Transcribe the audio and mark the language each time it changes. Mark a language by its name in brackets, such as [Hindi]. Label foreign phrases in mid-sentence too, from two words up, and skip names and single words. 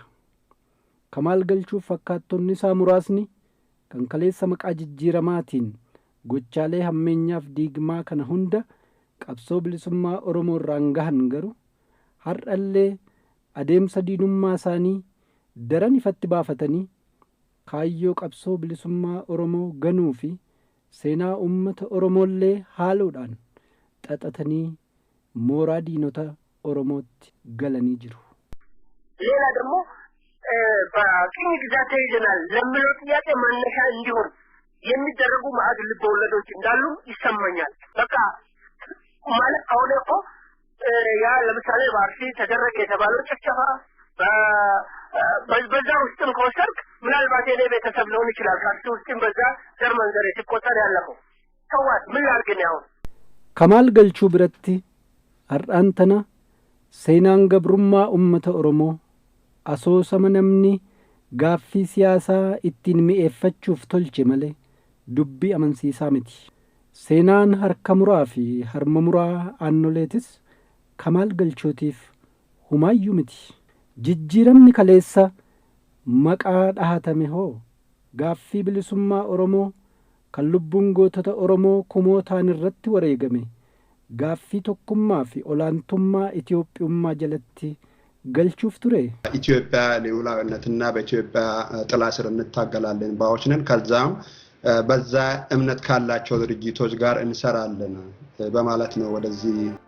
[Oromo] Kamaal Galchuu fakkaattonni isaa muraasni kan kaleessa maqaa jijjiiramaatiin gochaalee hammeenyaaf diigmaa kana hunda qabsoo bilisummaa Oromoo irraan gahan garuu har'allee adeemsa diinummaa isaanii daran ifatti baafatanii kaayyoo qabsoo bilisummaa Oromoo ganuu fi seenaa uummata Oromoollee haaluudhaan xaxatanii mooraa diinota Oromootti galanii jiru. [Amharic] ሌላ ደግሞ በቅኝ ግዛት ተይዘናል ለሚለው ጥያቄ መነሻ እንዲሆን የሚደረጉ ማዕድ ልቦለዶች እንዳሉ ይሰማኛል። በቃ ማለት አሁን እኮ ያ ለምሳሌ በአርሲ ተደረገ የተባለው ጭፍጨፋ በዛ ውስጥም ከወሰድክ ምናልባት የኔ ቤተሰብ ሊሆን ይችላል። ከአርሲ ውስጥም በዛ ዘር መንዘር ሲቆጠር ያለፈው ተዋት ምን ላድርግ ነው አሁን [Oromo] ከማል Galchuu biratti har'aan tana seenaan gabrummaa uummata Oromoo asoosama namni gaaffii siyaasaa ittiin mi'eeffachuuf tolche malee dubbii amansiisaa miti. Seenaan harka muraa fi harma muraa aannoleetis Kamaal Galchuutiif humaayyuu miti. Jijjiiramni kaleessa maqaa dhahatame hoo gaaffii bilisummaa Oromoo kan lubbuun gootota Oromoo kumootaan irratti wareegame gaaffii tokkummaa fi olaantummaa Itoophiyummaa jalatti galchuuf ture. [Amharic] ኢትዮጵያ ለሉዓላዊነትና በኢትዮጵያ ጥላ ስር እንታገላለን ባዮች ነን። ከዛም በዛ እምነት ካላቸው ድርጅቶች ጋር እንሰራለን በማለት ነው ወደዚህ